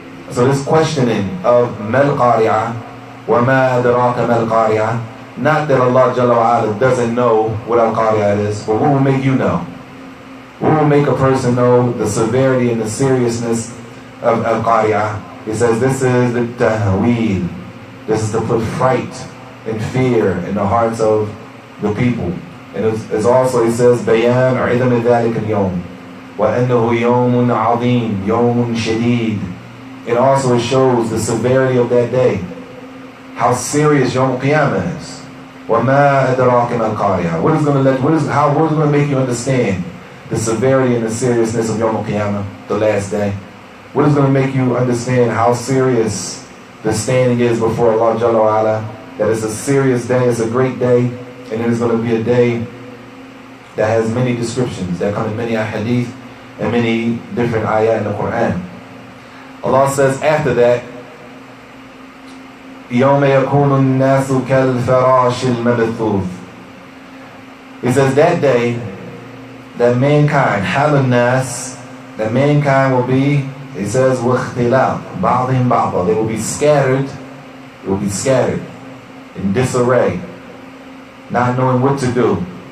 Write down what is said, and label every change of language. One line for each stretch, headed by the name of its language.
English: So this questioning of Mal Qariyah, wa ma adraka Mal Qariyah, not that Allah Jalla wa Ala doesn't know what Al-Qariyah is, but what will make you know? What will make a person know the severity and the seriousness of Al-Qariyah? He says this is the tahweel. This is to put fright and fear in the hearts of the people. And it's also, he says,
Arabic: بيان عظم ذلك اليوم وأنه يوم عظيم يوم شديد.
English: It also shows the severity of that day, how serious Yawm al-Qiyamah is.
Arabic: وَمَا أَدْرَاكَ مَا الْقَارِعَةُ.
English: What is going to make you understand the severity and the seriousness of Yawm al-Qiyamah, the last day? What is going to make you understand how serious the standing is before Allah Jalla wa Ala? That it's a serious day, it's a great day, and it is going to be a day that has many descriptions, that come in many ahadith and many different ayat in the Quran. Allah says after that,
Arabic: يَوْمَ يَكُونُ النَّاسُ كَالْفَرَاشِ الْمَبْثُوثِ.
English: He says that day, that mankind,
Arabic: حَالُ النَّاسِ,
English: that mankind will be, he says,
Arabic: وَاخْتِلَاف بَعْضِهِمْ بَعْضًا.
English: They will be scattered, in disarray, not knowing what to do.